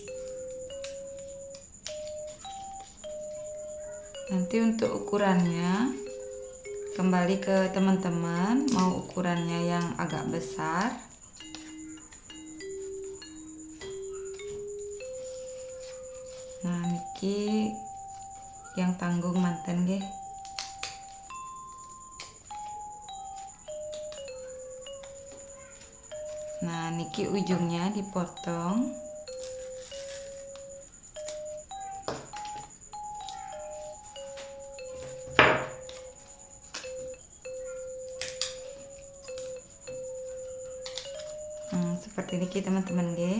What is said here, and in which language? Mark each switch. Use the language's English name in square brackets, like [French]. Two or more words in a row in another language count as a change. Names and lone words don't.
[Indonesian] Nanti untuk ukurannya kembali ke teman-teman, mau ukurannya yang agak besar nah niki yang tanggung [Balinese] manten nggih. [Indonesian] Nah, niki ujungnya dipotong. Seperti niki teman-teman nggih.